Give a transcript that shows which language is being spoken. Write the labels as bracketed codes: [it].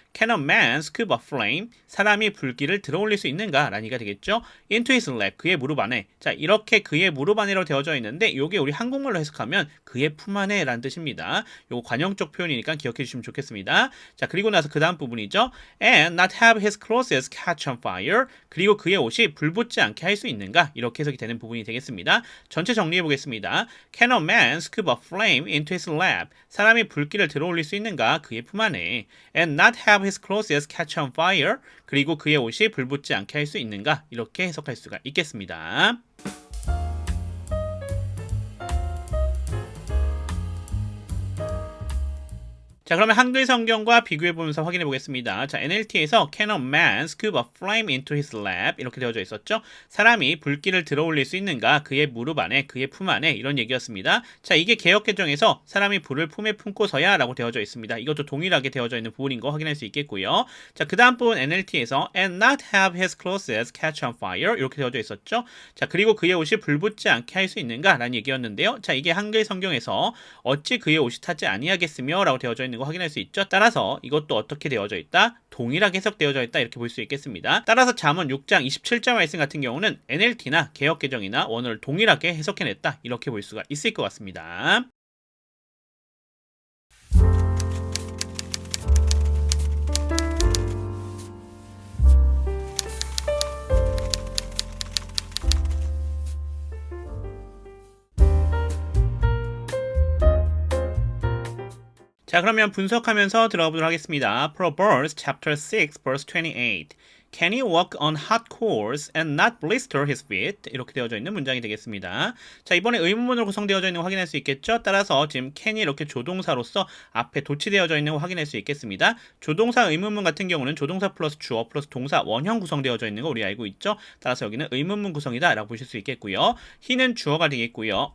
[en] Can a man scoop a flame? [ko] 사람이 불길을 들어올릴 수 있는가? 라는 얘기가 되겠죠. [en] Into his lap, [ko] 그의 무릎 안에. 자, 이렇게 그의 무릎 안에로 되어져 있는데 이게 우리 한국말로 해석하면 그의 품 안에 라는 뜻입니다. 요거 관용적 표현이니까 기억해 주시면 좋겠습니다. 자, 그리고 나서 그 다음 부분이죠. [en] And not have his clothes catch on fire. [ko] 그리고 그의 옷이 불붙지 않게 할 수 있는가? 이렇게 해석이 되는 부분이 되겠습니다. 전체 정리해 보겠습니다. [en] Can a man scoop a flame into his lap? [ko] 사람이 불길을 들어올릴 수 있는가? 그의 품 안에. [en] And not have his clothes catch on fire. [ko] 그리고 그의 옷이 불붙지 않게 할 수 있는가? 이렇게 해석할 수가 있겠습니다. 자, 그러면 한글 성경과 비교해 보면서 확인해 보겠습니다. [en] 자, NLT에서 Can a man scoop a flame into his lap? [ko] 이렇게 되어져 있었죠. 사람이 불길을 들어올릴 수 있는가? 그의 무릎 안에, 그의 품 안에 이런 얘기였습니다. 자, 이게 개역개정에서 사람이 불을 품에 품고서야 라고 되어져 있습니다. 이것도 동일하게 되어져 있는 부분인 거 확인할 수 있겠고요. [en] 자, 그 다음 부분 NLT에서 And not have his clothes catch on fire [ko] 이렇게 되어져 있었죠. 자, 그리고 그의 옷이 불붙지 않게 할 수 있는가? 라는 얘기였는데요. 자, 이게 한글 성경에서 어찌 그의 옷이 타지 아니하겠으며? 라고 되어져 있는 거 확인할 수 있죠. 따라서 이것도 어떻게 되어져 있다? 동일하게 해석되어져 있다 이렇게 볼 수 있겠습니다. 따라서 잠언 6장 27절 말씀 같은 경우는 NLT나 개역개정이나 원어를 동일하게 해석해냈다 이렇게 볼 수가 있을 것 같습니다. 자, 그러면 분석하면서 들어가 보도록 하겠습니다. [en] Proverbs chapter 6 verse 28. Can he walk on hot coals and not blister his feet? [ko] 이렇게 되어져 있는 문장이 되겠습니다. 자, 이번에 의문문으로 구성되어져 있는 거 확인할 수 있겠죠? 따라서 지금 can이 이렇게 조동사로서 앞에 도치되어져 있는 거 확인할 수 있겠습니다. 조동사 의문문 같은 경우는 조동사 플러스 주어 플러스 동사 원형 구성되어져 있는 거 우리 알고 있죠? 따라서 여기는 의문문 구성이다 라고 보실 수 있겠고요. he는 주어가 되겠고요.